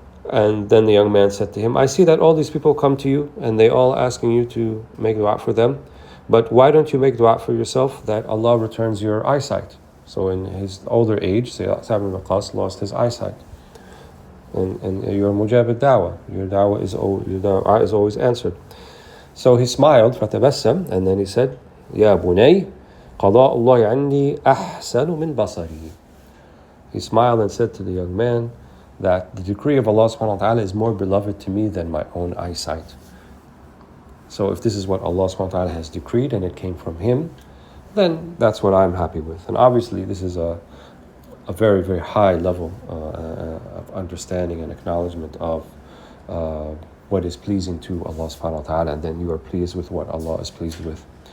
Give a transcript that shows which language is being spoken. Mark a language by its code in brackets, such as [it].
[en] And then the young man said to him, I see that all these people come to you and they all asking you to make dua for them. But why don't you make dua for yourself that Allah returns your eyesight? So in his older age, Sa'd ibn Waqqas lost his eyesight. And you're mujab al-da'wah. Your da'wah is always answered. So he smiled, [ar] فَتَبَسَّمْ, [en] and then he said, [ar] يَا بُنَيْ قَضَاءُ اللَّهِ عَنِّي أَحْسَنُ مِنْ بَصَرِي. [en] He smiled and said to the young man that the decree of Allah subhanahu wa ta'ala is more beloved to me than my own eyesight. So if this is what Allah subhanahu wa ta'ala has decreed and it came from Him, then that's what I'm happy with. And obviously this is a very, very high level of understanding and acknowledgement of what is pleasing to Allah subhanahu wa ta'ala, and then you are pleased with what Allah is pleased with.